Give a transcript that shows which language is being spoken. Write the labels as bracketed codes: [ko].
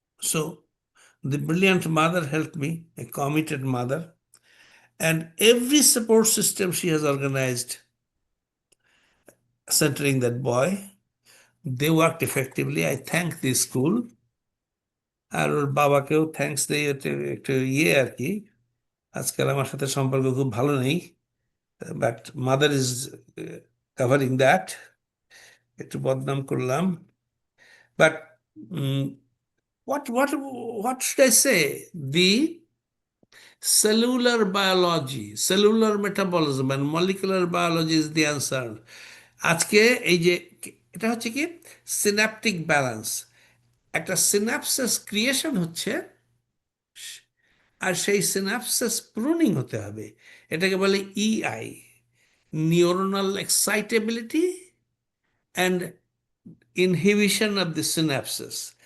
[en] So the brilliant mother helped me, a committed mother, and every support system she has organized centering that boy, they worked effectively. I thank the school, [bn] আর ওর বাবাকেও thanks দিই, একটু আর কি, আজকাল আমার সাথে সম্পর্ক খুব ভালো নেই, but mother is covering that, একটু বদনাম করলাম, but [en] what should I say? The cellular biology, cellular metabolism and molecular biology is the answer. [bn] আজকে এই যে এটা হচ্ছে কি সিন্যাপটিক ব্যালেন্স, একটা সিনাপসিস ক্রিয়েশন হচ্ছে, আর সেই সিনাপসিস প্রুনিং হতে হবে। এটাকে বলে ইআই, neuronal excitability and inhibition of the synopsis.